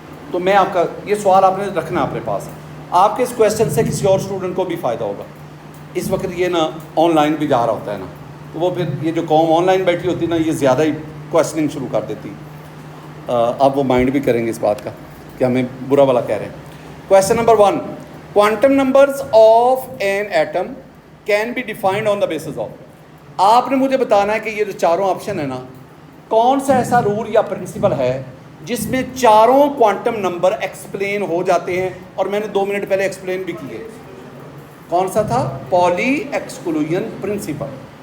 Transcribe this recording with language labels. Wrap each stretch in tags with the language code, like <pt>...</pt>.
<ur>تو میں آپ کا یہ سوال آپ نے رکھنا اپنے پاس. آپ کے اس کویشچن سے کسی اور اسٹوڈنٹ کو بھی فائدہ ہوگا. اس وقت یہ نا آن لائن بھی جا رہا ہوتا ہے نا, تو وہ پھر یہ جو قوم آن لائن بیٹھی ہوتی ہے نا, یہ زیادہ ہی کویشچننگ شروع کر دیتی. آپ وہ مائنڈ بھی کریں گے اس بات کا کہ ہمیں برا والا کہہ رہے ہیں.</ur> <en>Question number 1, quantum numbers of an atom can be defined on the basis of.</en> <ur>آپ نے مجھے بتانا ہے کہ یہ جو چاروں آپشن ہے نا, کون سا ایسا رول یا پرنسپل ہے جس میں چاروں کوانٹم نمبر ایکسپلین ہو جاتے ہیں. اور میں نے 2 منٹ پہلے ایکسپلین بھی کیے. کون سا تھا؟ پولی ایکسکلوژن پرنسپل.</ur>